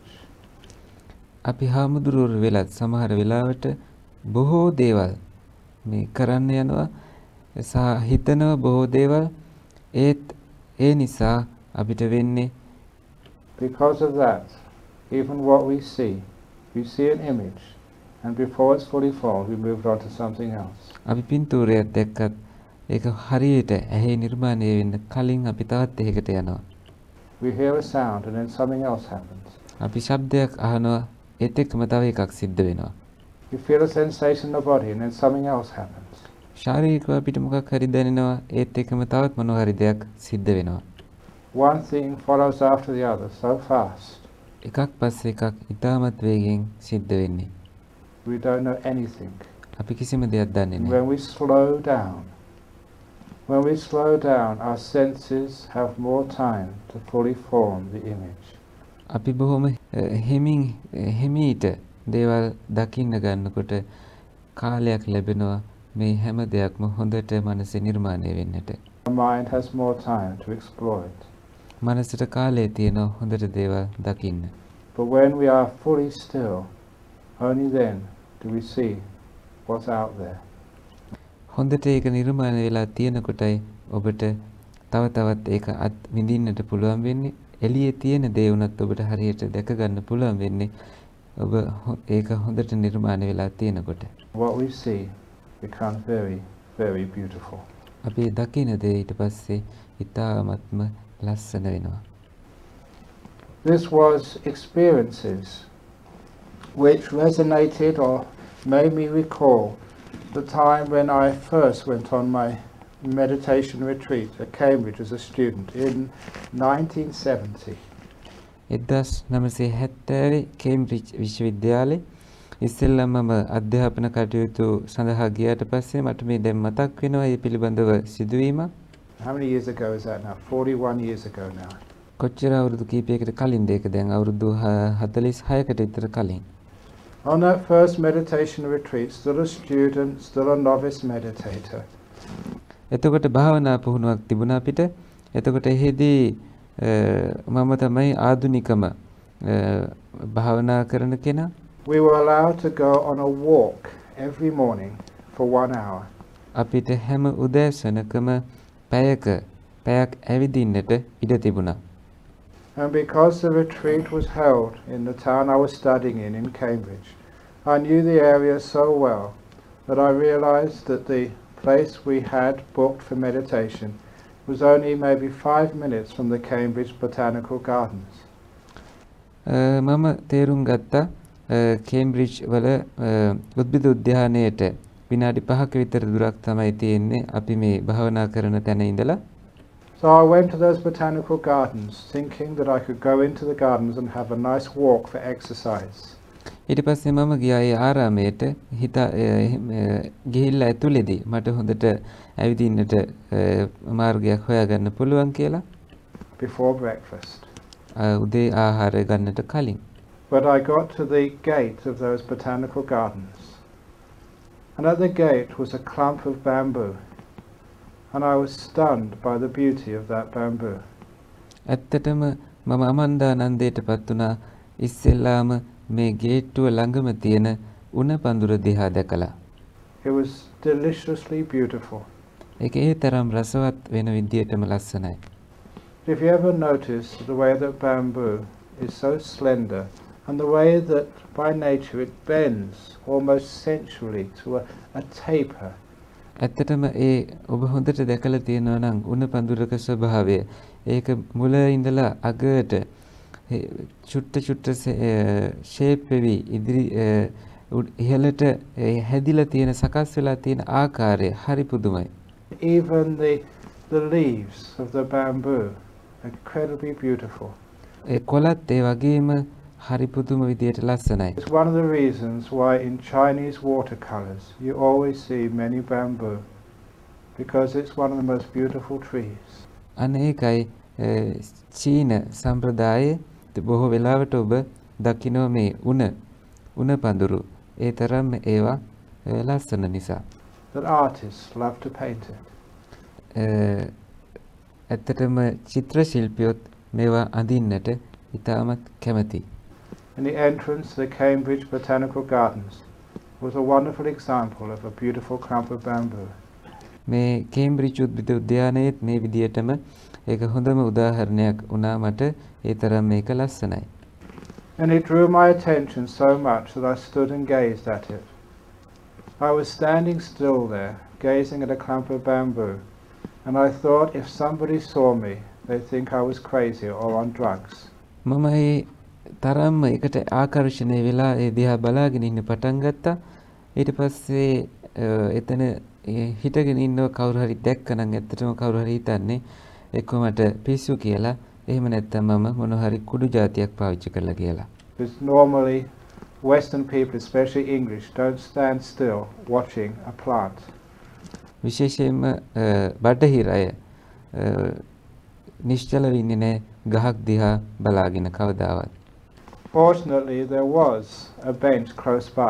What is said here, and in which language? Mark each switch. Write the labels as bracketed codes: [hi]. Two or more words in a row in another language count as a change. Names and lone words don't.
[si] අපි හාමුදුරුවෝ වෙලත් සමහර වෙලාවට බොහෝ දේවල් මේ කරන්න යනවා සහ හිතනවා බොහෝ දේවල් ඒත් ඒ නිසා අපිට වෙන්නේ [en] Because of that, even what we see an image, and before it's fully formed, we moved on to something else. [si] අපි පින්තූරයක් දැක්කත් ඒක හරියට ඇහි නිර්මාණය වෙන්න කලින් අපි තවත් එකකට යනවා. [en] We hear a sound and then something else happens. [si] අපි ශබ්දයක් අහනවා ඒත් එක්කම තව එකක් සිද්ධ වෙනවා. [en] You feel a sensation in the body and then something else happens. [si] ශාරීරිකව අපිට මොකක් හරි දැනෙනවා ඒත් එක්කම තවත් මොනවා හරි දෙයක් සිද්ධ වෙනවා. [en] One thing follows after the other so fast. [si] එකක් පස්සේ එකක් ඉතාමත් වේගෙන් සිද්ධ වෙන්නේ. [en] We don't know anything. [si] අපි කිසිම දෙයක් දන්නේ නැහැ. [en] When we slow down, our senses have more time to fully form the image. [si] අපි බොහොම හිමීට දේවල් දකින්න ගන්නකොට කාලයක් ලැබෙනවා මේ හැම දෙයක්ම හොඳට මනසේ නිර්මාණය වෙන්නට. [en] Our mind has more time to explore it. [si] මනසට කාලය තියෙනවා හොඳට දේවල් දකින්න. [en] But when we are fully still, only then do we see what's out there. [si] හොඳට ඒක නිර්මාණය වෙලා තියෙනකොටයි ඔබට තව තවත් ඒක විඳින්නට පුළුවන් වෙන්නේ. එළියේ තියෙන දේ උනත් ඔබට හරියට දැක ගන්න පුළුවන් වෙන්නේ ඔබ ඒක හොඳට නිර්මාණය වෙලා තියෙනකොට. [en] What we see becomes very, very beautiful. [si] අපි දකින දේ ඊට පස්සේ ඉතාමත්ම ලස්සන වෙනවා. [en] This was experiences which resonated or made me recall the time when I first went on my meditation retreat at Cambridge as a student in 1970. [si] 1970 කේම්බ්‍රිජ් විශ්වවිද්‍යාලේ ඉස්සෙල්ලම මම අධ්‍යාපන කටයුතු සඳහා ගියාට පස්සේ මට මේ දැන් මතක් වෙනවා මේ පිළිබඳව සිදුවීමක්. [en] How many years ago is that now? 41 years ago now. [si] කොච්චර අවුරුදු කීපයකට කලින්ද ඒක? දැන් අවුරුදු 46කට විතර කලින්. [en] On that first meditation retreat, still a student, still a novice meditator. [si] එතකොට භාවනා පුහුණුවක් තිබුණා අපිට. එතකොට එහෙදී මම තමයි ආධුනිකම භාවනා කරන කෙනා. [en] We were allowed to go on a walk every morning for 1 hour. [si] අපිට හැම උදෑසනකම පැයක් ඇවිදින්නට ඉඩ තිබුණා. [en] And because the retreat was held in the town I was studying in Cambridge, I knew the area so well that I realized that the place we had booked for meditation was only maybe 5 minutes from the Cambridge Botanical Gardens. [si] මම තේරුම් ගත්තා කේම්බ්‍රිජ් වල උද්භිද උද්‍යානයට විනාඩි 5ක විතර දුරක් තමයි තියෙන්නේ අපි මේ භාවනා කරන තැන ඉඳලා. [en] So I went to those botanical gardens thinking that I could go into the gardens and have a nice walk for exercise. [si] ඊට පස්සේ මම ගියා ඒ ආරාමයට ගිහිල්ලා ඇතුළේදී මට හොඳට ඇවිදින්නට මාර්ගයක් හොයාගන්න පුළුවන් කියලා. [en] Before breakfast. [si] උදේ ආහාරය ගන්නට කලින්. [en] But I got to the gate of those botanical gardens. And at the gate was a clump of bamboo. And I was stunned by the beauty of that bamboo. [si] ඇත්තටම මම අමන්දානන්දයටපත් වුණා ඉස්සෙල්ලාම මේ ගේට්ටුව ළඟම තියෙන උණ පඳුර දිහා දැකලා. [en] It was deliciously beautiful. [si] ඒක ඒ තරම් රසවත් වෙන විදියටම ලස්සනයි. [en] If you ever notice the way that bamboo is so slender and the way that by nature it bends almost sensually to a taper. [si] ඇත්තටම ඒ ඔබ හොඳට දැකලා තියෙනවා නම් උණ පඳුරක ස්වභාවය ඒක මුල ඉඳලා අගට චුට්ට ෂේප් වෙවි ඉදිරි ඉහළට හැදිලා තියෙන සකස් වෙලා තියෙන ආකාරය හරි පුදුමයි. [en] Even the leaves of the bamboo are incredibly beautiful. [si] ඒ කොළත් ඒ වගේම හරි පුදුම විදියට ලස්සනයි. [en] It's one of the reasons why in Chinese watercolors you always see many bamboo, because it's one of the most beautiful trees. [si] අන්න ඒකයි චීන සම්ප්‍රදායේ බොහෝ වෙලාවට ඔබ දකිනවා මේ උණ පඳුරු ඒ තරම් ඒවා ලස්සන නිසා. [en] That artists love to paint it. [si] ඇත්තටම චිත්‍ර ශිල්පියොත් මේවා අඳින්නට ඉතාමත් කැමතියි. [en] And the entrance to the Cambridge Botanical Gardens was a wonderful example of a beautiful clump of bamboo. [si] මේ කේම්බ්‍රිජ් උද්භිද උද්‍යානයේත් මේ විදියටම ඒක හොඳම උදාහරණයක් වුණා මට ඒ තරම් මේක ලස්සනයි. [en] And it drew my attention so much that I stood and gazed at it. I was standing still there, gazing at a clump of bamboo, and I thought if somebody saw me, they'd think I was crazy or on drugs. [si] මම ඒ තරම්ම එකට ආකර්ෂණය වෙලා ඒ දිහා බලාගෙන ඉන්න පටන් ගත්තා. ඊට පස්සේ එතන හිටගෙන ඉන්නව කවුරු හරි දැක්කනම් ඇත්තටම කවුරු හරි හිතන්නේ එක්ක මට පිස්සු කියලා එහෙම නැත්නම් මම මොන හරි කුඩු జాතියක් පාවිච්චි කරලා කියලා. [en] Because normally Western people, especially English, don't stand still watching a plant. [si] විශේෂයෙන්ම බටහිර අය නිශ්චල වෙන්නේ නැහැ ගහක් දිහා බලාගෙන කවදාවත්. [en] Fortunately, there was a bench close by.